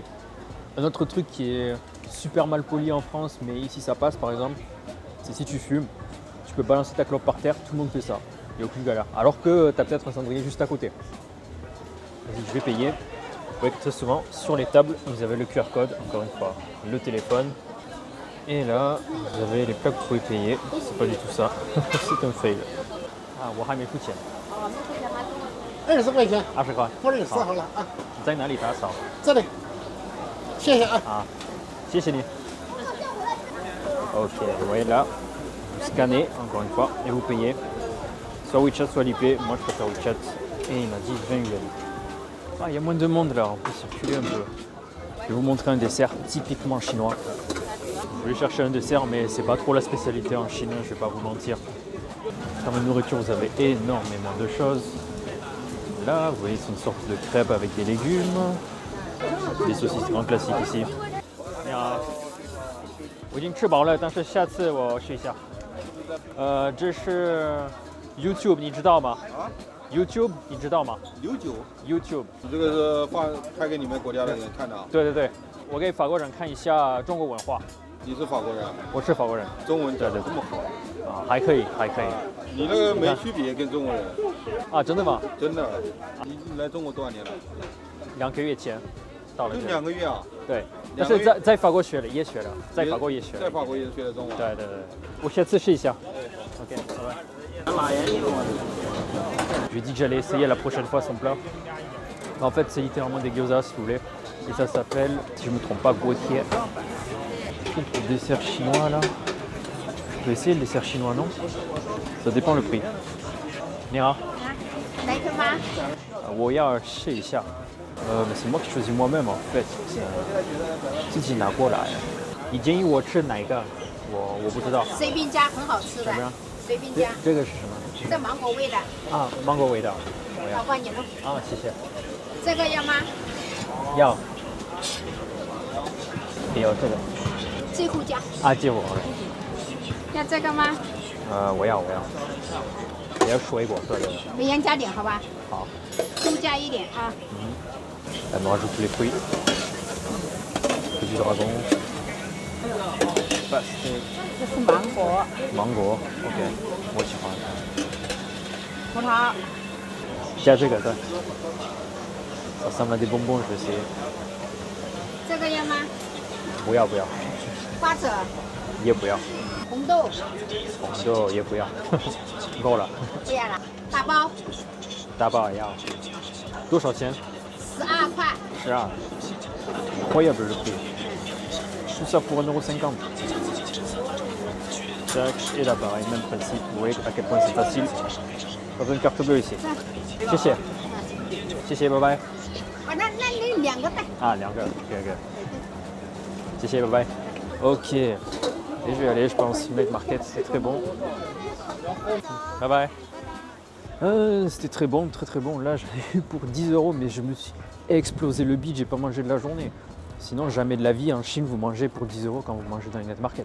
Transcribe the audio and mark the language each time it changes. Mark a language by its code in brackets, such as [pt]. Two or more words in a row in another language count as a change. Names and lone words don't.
[fr] Un autre truc qui est super mal poli en France, mais ici ça passe par exemple, c'est si tu fumes, tu peux balancer ta clope par terre, tout le monde fait ça. Il n'y a aucune galère. Alors que tu as peut-être un cendrier juste à côté. Vas-y, je vais payer. Vous voyez que très souvent, sur les tables, vous avez le QR code, encore une fois, le téléphone. Et là, vous avez les plats que vous pouvez payer. C'est pas du tout ça. C'est un fail. Ah, [zh] 我还没付钱。 20块钱， 20块。或者你算好了啊，你在哪里打扫？这里，谢谢啊。啊，谢谢你。 [fr] Ok, vous voyez là, vous scannez encore une fois et vous payez. Soit WeChat, soit l'IP. Moi, je préfère WeChat. Et il m'a dit 20 yuan. Ah, il y a moins de monde là, on peut circuler un peu. Je vais vous montrer un dessert typiquement chinois. Je vais chercher un dessert, mais c'est pas trop la spécialité en Chine, je vais pas vous mentir. Dans la nourriture, vous avez énormément de choses. Là, vous voyez, c'est une sorte de crêpe avec des légumes. Des saucisses grand classiques ici. [zh] 你好，我已经吃饱了，但是下次我试一下。这是 YouTube， 你知道吗？YouTube， 你知道吗 09，？YouTube，你这个是拍给你们国家的人看的啊？对对对，我给法国人看一下中国文化。你是法国人？我是法国人。中文讲对对对得这么好，啊，还可以，还可以。你那个没区别跟中国人，啊，真的吗？真的。你来中国多少年了？ 2个月前到了就这。 2个月啊？对，但 2个是月在法国学的，也学了，在法国也学了。在法国也学的中文。对对对，我下次试一下。OK，拜拜。 [fr] Je lui ai dit que j'allais essayer la prochaine fois son plat. En fait, c'est littéralement des gyoza si vous voulez. Et ça s'appelle, si je ne me trompe pas, guotier. Le dessert chinois là. Je peux essayer le dessert chinois, non? Ça dépend le prix. Nira, [zh] 来个吗？我要试一下。 [fr] mais c'est moi qui choisis moi-même en fait. [zh] 自己拿过来。你建议我吃哪一个？我不知道。随便加很好吃的怎么样？随便加，这个是什么？这芒果味的，啊，芒果味道。我要老板你们啊，谢谢。这个要吗？要。也有这个。最后加，啊，借我。要这个吗？我要。也要水果，对对对。每样加点好吧？好。多加一点啊。 [fr] Elle me rajoute tous les fruits. Du dragon. Pastèque. [zh] 这是芒果、芒果 OK， 我喜欢。葡萄，加这个对。 [fr] Ça ressemble à des bonbons, je vais essayer. [zh] 这个要吗？不要。花者、也不要。红豆，红豆也不要。够了。不要了，大包大包也要。多少钱 12块。 12. [fr] Incroyable le prix. Tout ça pour 1,50 €. Tac, et là pareil, même principe. Vous voyez à quel point c'est facile. Pas besoin de carte bleue ici. [zh] 谢谢。谢谢，拜拜。啊，那2个带。 Ah, 2个 OK。谢谢，拜拜。OK. [fr] Et je vais aller, je pense, Night Market, c'est très bon. [en] Bye bye. [fr] C'était très bon, très bon. Là, j'en ai eu pour 10 €, mais je me suis explosé le bide, j'ai pas mangé de la journée. Sinon, jamais de la vie en Chine, vous mangez pour 10 € quand vous mangez dans une Night Market.